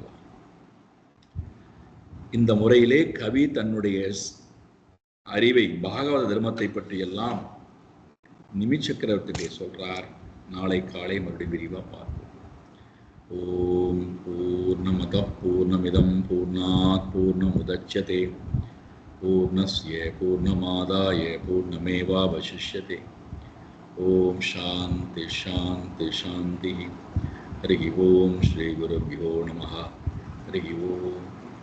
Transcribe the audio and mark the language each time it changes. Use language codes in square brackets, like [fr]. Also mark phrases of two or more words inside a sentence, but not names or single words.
[ta] இந்த முறையிலே கவி தன்னுடைய அறிவை, பாகவத தர்மத்தை பற்றியெல்லாம் நிமிச்சக்கரவர்த்தியிலே சொல்றார். நாளை காலை மறுபடியும் விரிவா பார்ப்போம். [sa] ॐ पूर्णमदः पूर्णमिदं पूर्णात् पूर्णमुदच्यते पूर्णस्य पूर्णमादाय पूर्णमेवावशिष्यते. ॐ शान्तिः शान्तिः शान्तिः. हरि ॐ श्री गुरुभ्यो नमः. हरि ॐ.